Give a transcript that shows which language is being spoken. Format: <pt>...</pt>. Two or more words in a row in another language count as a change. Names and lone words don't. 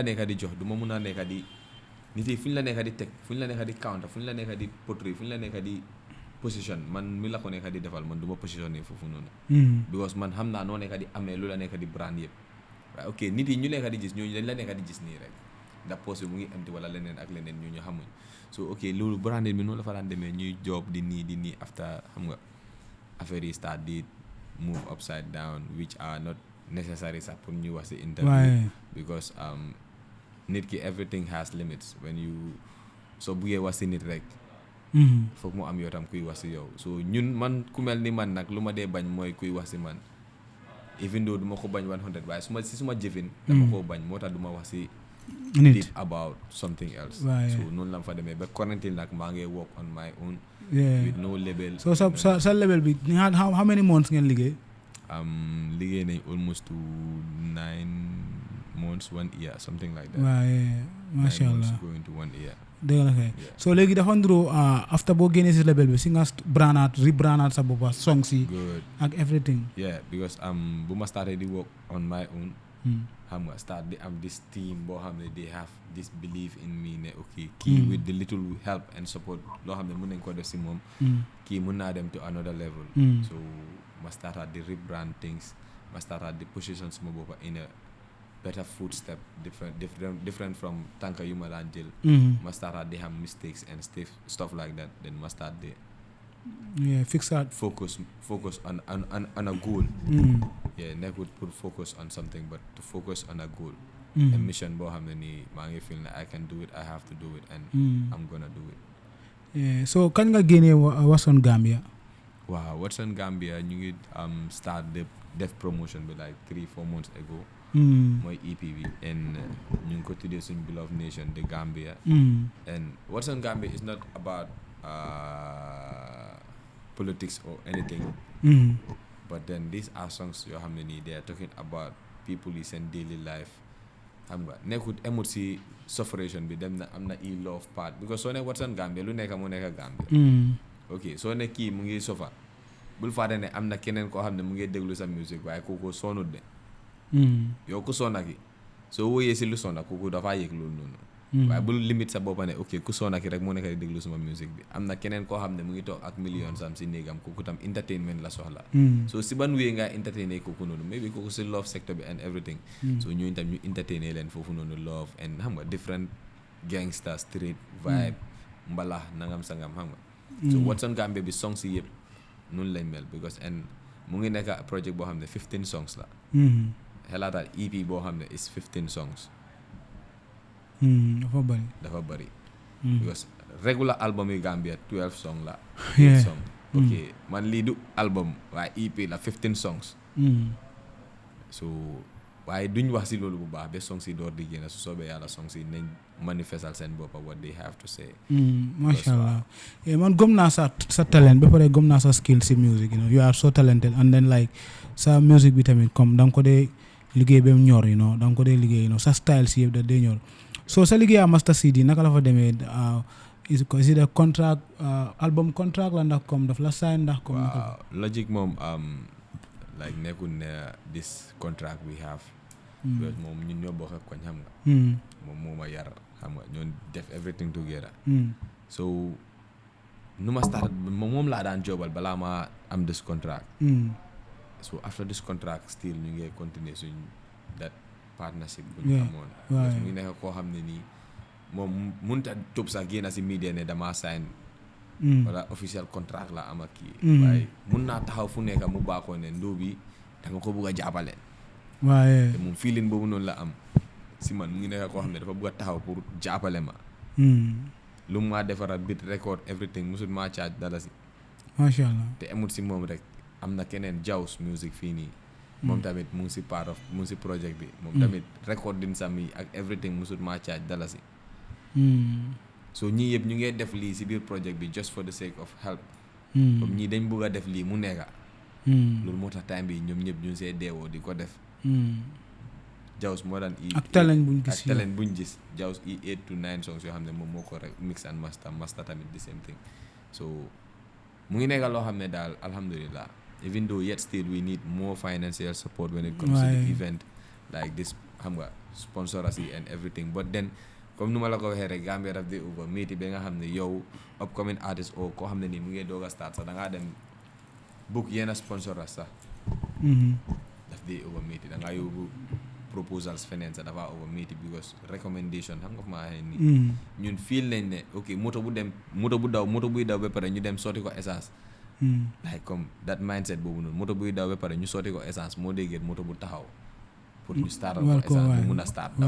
<wo>nekka di jox du ma mun a nekka di nit yi fu ñu la nekka di teg fu ñu la nekka di counter fu ñu la nekka di portrait fu ñu la nekka di position man mi la ko nekka di defal man du ma positionné foofu noonu because man xam naa noo nekka di amee lu la nekka di brand yëpp waaye ok nit yi ñu nekka di gis ñooñu dañ la nekka di gis nii rek ndax poste bi mu ngi empty wala leneen ak leneen ñu xamuñ</wo> <en>so ok</en> <wo>loolu branding bi noonu la fa daan demee ñuy job di nii after xam nga affaire yi start di</wo> <en>move upside down which are not necessary</en> <wo>sax pour ñu wax si interview because nit ki</wo> <en>everything has limits when you</en> <wo>soo buggee wax si nit rek foog mu am yow tam kuy wax si yow so ñun man ku mel ni man nag lu ma dee bañ mooy kuy wax si man</wo> <en>even though</en> <wo>du ma ko bañ 100 waaye suma jëfin dama koo bañ moo tax du ma wax si nit</wo> <en>about something else so</en> <wo>noonu la fa demee ba quarantine nag maa ngi</wo> <en>work on my own with no label</en> <wo>so sa label bi</wo> <en>how many months</en> <wo>ngeen liggéey liggéey nañ</wo> <en>almost to 9 months 1 year something like that</en> <ar>masha Allah</ar> <en>going to 1 year</en> <wo>dëgg la kay so léegi dafa nduroo after boo génnee si label bi si nga rebranded sa boppa songs yi ak everything because bu ma started di</wo> <en>work on my own</en> <wo>xam nga start di am</wo> <en>this team</en> <wo>boo xam ne</wo> <en>they have this belief in me</en> <wo>ne ok kii</wo> <en>with the little help and support</en> <wo>loo xam ne mën nañ ko def si moom kii mën naa dem</wo> <en>to another level so</en> <wo>ma started di rebrand things ma started di position suma boppa</wo> <en>in a better footstep different from</en> <wo>tànka yu ma daan jël ma start di</wo> <en>have mistakes and stuff like that then</en> <wo>ma start di</wo> <en>fix that focus on a goal nekkul pour focus on something but to focus on a goal a mission</en> <wo>boo xam ne nii maa ngi</wo> <en>feel ne I can do it I have to do it and I'm gonna do it</en> <wo>so kan nga génnee What's on Gambia</wo> <en>waaw What's on Gambia</en> <wo>ñu ngi start def promotion bi</wo> <en>like 3-4 months ago</en> <wo>mooy EP bi</wo> <en>and</en> <wo>ñu ngi ko tuddee suñ</wo> <en>beloved nation the Gambia and What's on Gambia is not about politics or anything but then these are songs</en> <wo>yoo xam ne nii</wo> <en>they are talking about people</en> <wo>yi seen</wo> <en>daily life</en> <wo>xam nga nekkut emut si sufferation bi dem na am na</wo> <en>i love</en> <wo>part because soo ne What's on Gambia lu nekk mu nekk Gambia ok soo ne kii mu ngi sofa bul fàtte ne am na keneen koo xam ne mu ngi déglu sa musique waaye kooku sonut de yow ku sonna ki soo wóoyee si lu sonna kooku dafaa yëg loolu noonu waaye bul limite sa boppa ne ok ku sonna ki rek moo nekk di déglu suma musique bi am na keneen koo xam ne mu ngi toog ak millions am si néegam kooku tam entertainment la soxla so si ban wéy ngaa entertainer kooku noonu maybe kooku si love sector bi and everything so ñooñu tam ñu entertainer leen foofu noonu love and xam nga</wo> <en>different gangster street vibe</en> <wo>mbalax nangam sangam xam nga so What's on Gambia bi songs yi yëpp noonu lañ mel because and mu ngi nekk project boo xam ne 15 songs la xelaataat EP boo xam ne</wo> <en>is 15 songs</en> <wo>dafa bëri because regular album yi Gambia 12 song la 8 song ok man lii du album waaye EP la 15 songs so waaye duñ wax si loolu bu baax ba songs yi door di génn su soobee yàlla songs yi nañ manifestal seen boppa</wo> <en>what they have to say</en> <ar>masha Allah</ar> <wo>man gëm naa sa talent ba pare gëm naa sa skill si music</wo> <en>you are so talented and then like</en> <wo>sa music bi tamit comme da nga ko dee liggéey ba mu ñor da nga ko dee liggéey sa style si yëpp da dee ñor so sa liggéey Master CD naka la fa demee</wo> <en>is it a contract</en> <wo>album contract la ndax comme daf la sign ndax comme waaw Logic moom like nekkul ne</wo> <en>this contract we have</en> <wo>because moom ñun ñoo bokk ak koñ xam nga moom moo ma yar xam nga ñoo def everything together so nu ma start moom laa daan jobal balaa ma am</wo> <en>this contract so after this contract</en> <wo>still ñu ngi continuer suñ</wo> <en>that partnership</en> <wo>bu ñu amoon parce que mu ngi nekk koo xam ne nii moom mënut a tëb sax génn si media ne dama sign wala official contract la am ak kii waaye mun naa taxaw fu nekk mu baakoo ne ndóo bi da nga ko bugg a jàppale waaye te moom feeling boobu noonu la am si man mu ngi nekk koo xam ne dafa bugg a taxaw pour jàppale ma lu mu maa defaral</wo> <en>bit record everything</en> <wo>musul maa charge dala si</wo> <ar>macha allah</ar> <wo>te amul si moom rek am na keneen Jaws music fii nii moom tamit mu ngi si</wo> <en>part of</en> <wo>mu ngi si project bi moom tamit recording sam yi ak everything musul maa charge dala si so ñii yëpp ñu ngee def lii si biir project bi</wo> <en>just for the sake of help</en> <wo>comme ñii dañ bëgg a def lii mu nekka loolu moo tax time bi ñoom ñëpp ñu see deewoo di ko def Jaws moo daan ak talent buñ gis Jaws 8 to 9 songs yoo xam ne moom moo ko rek mix and master tamit the same thing so mu ngi nekka loo xam ne daal alhamdulillah</wo> <en>even though yet still we need more financial support when it comes to the event like this xam nga sponsorship and everything but then</en> <wo>comme nu ma la ko waxee rek Gambia daf dee over métti ba nga xam ne yow upcoming artist o koo xam ne nii mu ngi doog a start sax da ngaa dem book yenn sponsors sax daf dee over métti da ngaa yóbbu proposals feneen sax dafa over métti because recommendation xam nga fa maa waxee nii ñun feel nañ ne ok moto buy daw ba pare ñu dem sotti ko essence like comme</wo> <en>that mindset</en> <wo>boobu noonu moto buy daw ba pare ñu sotti ko essence moo déggee moto bu taxaw pour ñu startal ko essence bu mun a start daw</wo>